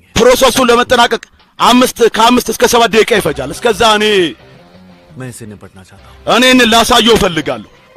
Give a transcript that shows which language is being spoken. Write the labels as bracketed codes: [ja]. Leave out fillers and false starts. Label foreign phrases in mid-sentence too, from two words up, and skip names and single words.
[am] ፕሮሰሱን ለመጠናቀቅ ከ5 እስከ 7 ደቂቃ ይፈጃል እስከዛ [hi] मैं इसे निपटना चाहता हूं [am] እኔን ላሳየው ፈልጋለሁ